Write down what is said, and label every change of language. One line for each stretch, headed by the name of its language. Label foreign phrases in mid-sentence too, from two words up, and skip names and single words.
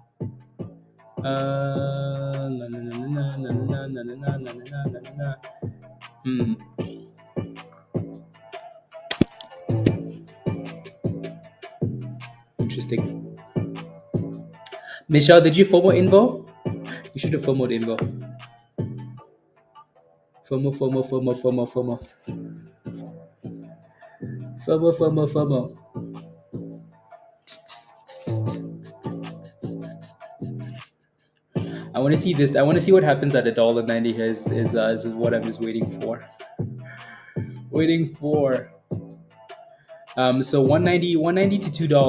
English: Interesting. Michelle, did you FOMO INVO? You should have FOMO'd INVO. FOMO, FOMO, FOMO, FOMO, FOMO. FOMO, FOMO, FOMO. I want to see this. I want to see what happens at $1.90 here is what I'm just waiting for. Waiting for. So 190 to $2.